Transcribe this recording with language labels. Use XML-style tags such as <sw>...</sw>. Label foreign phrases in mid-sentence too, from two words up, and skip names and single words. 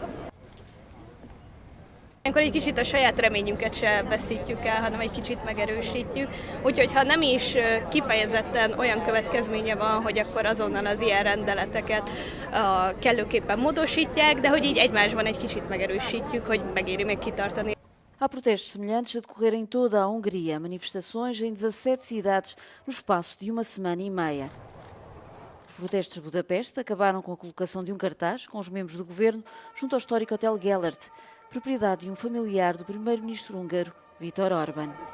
<hu>Ilyenkor egy kicsit a saját reményünket se veszítjük el, hanem egy kicsit megerősítjük. Úgyhogy ha nem is kifejezetten olyan következménye van, hogy akkor azonnal az ilyen rendeleteket kellőképpen módosítják, de hogy így egymásban egy kicsit megerősítjük, hogy megéri még kitartani.</hu> <pt>Há protestos semelhantes a decorrer em toda a Hungria, manifestações em 17 cidades no espaço de uma semana e meia. Os protestos de Budapeste acabaram com a colocação de um cartaz com os membros do governo junto ao histórico Hotel Gellert, propriedade de um familiar do primeiro-ministro húngaro, Viktor Orbán.</pt>